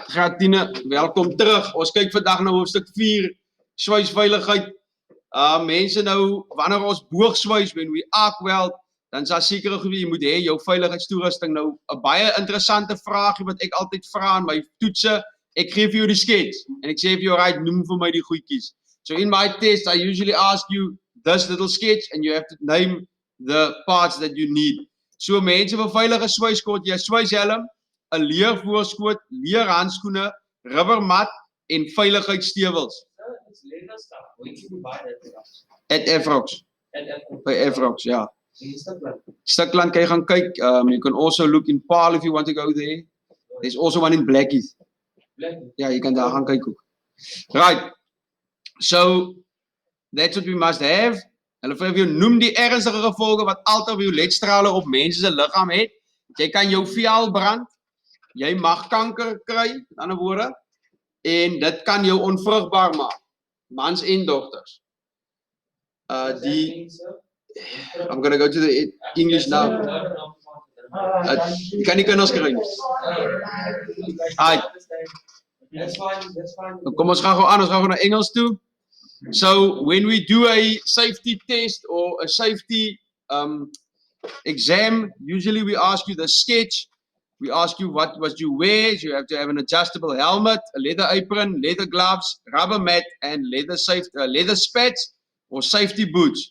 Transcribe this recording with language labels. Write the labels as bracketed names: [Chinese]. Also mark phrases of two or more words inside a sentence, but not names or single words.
[Afrikaans] Gratine, welkom terug. Ons kyk vandag na hoofstuk 4, swysveiligheid. Mense nou, wanneer ons boog swys, [English] when we arc weld, [Afrikaans] dan is daar sekere goed jy moet hê, jou veiligheidstoerusting. Nou, 'n baie interessante vraagie wat ek altyd vra in my toetse. Ek gee vir jou die skets en ek sê vir jou, right, noem vir my die goedjies. [English] So in my test, I usually ask you this little sketch and you have to name the parts that you need. [Afrikaans] So mense vir veilige swyskoot, jy swyshelm, 'n leervoorskoot, leerhandskoene, rubbermat en veiligheidsstewels. [English] It's leather stuff. Where did you buy that stuff? At Efrox. At Apple. [Afrikaans] By Efrox, ja. In Stukland. Stukland kan jy gaan kyk. [English] You can also look in Paarl if you want to go there. There's also one in Blackheath. Blackheath. [Afrikaans] Ja, jy kan daar gaan kyk ook. [English] Right. So that's what we must have. [Afrikaans] Hulle vir jou noem die ernstige gevolge wat ultravioletstrale op mense se liggaam het. Jy kan jou vel brand. Jy mag kanker kry, met ander woorde, en dit kan jou onvrugbaar maak, mans en dogters. [English] I'm gonna go to the English now. [Afrikaans] Jy kan nie kinders kry nie. [English] That's fine. [Afrikaans] Kom ons gaan gou aan, ons gaan gou na Engels toe. [English] So when we do a safety test or a safety exam, usually we ask you the sketch. We ask you what you wear. So you have to have an adjustable helmet, a leather apron, leather gloves, rubber mat, and leather spats or safety boots.